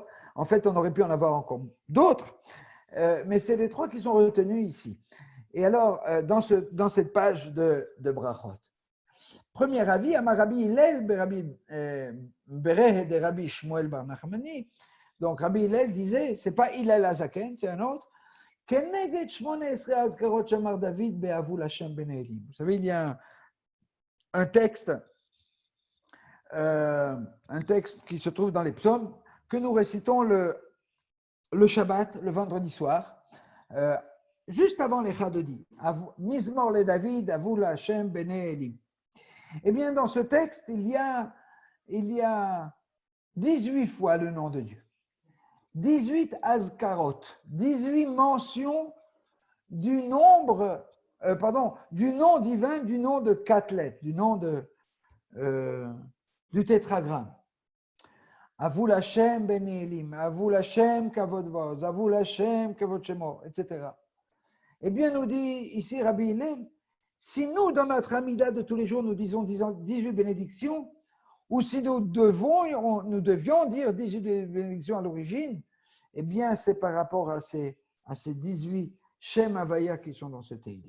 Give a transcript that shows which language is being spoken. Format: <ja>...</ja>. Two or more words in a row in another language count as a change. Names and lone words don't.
<fr>En fait, on aurait pu en avoir encore d'autres, mais c'est les 3 qui sont retenus ici. Et alors, dans cette page de Brachot, premier avis,</fr> <he>אמר רבי הלל בריה דרבי שמואל בר נחמני.</he> <fr>Donc, Rabbi Hillel disait, c'est pas Hillel Azaken, c'est un autre.</fr> <he>כנגד 18 אזכרות שאמר דוד בהבו לה' בני אלים.</he> <fr>Vous savez, il y a un texte qui se trouve dans les psaumes, que nous récitons le Shabbat, le vendredi soir, juste avant les Chadodi.</fr> <he>מזמור לדוד הבו לה' בני אלים.</he> <fr>Eh bien, dans ce texte, il y a 18 fois le nom de Dieu.</fr> <he>18 אזכרות,</he> <fr>18 mentions du nombre, du nom divin, du nom de 4 lettres, du nom du tétragramme.</fr> <he>הבו לה' בני אלים הבו לה' כבוד ועז הבו לה' כבוד שמו,</he> <fr>etc. Eh bien, nous dit ici Rabbi Hillel, si nous, dans notre Hamida de tous les jours, nous disons 18 bénédictions, ou si nous devions dire 18 bénédictions à l'origine, eh bien, c'est par rapport à ces 18</fr> <he>שם הוי"ה</he> <fr>qui sont dans ce Teilim.</fr>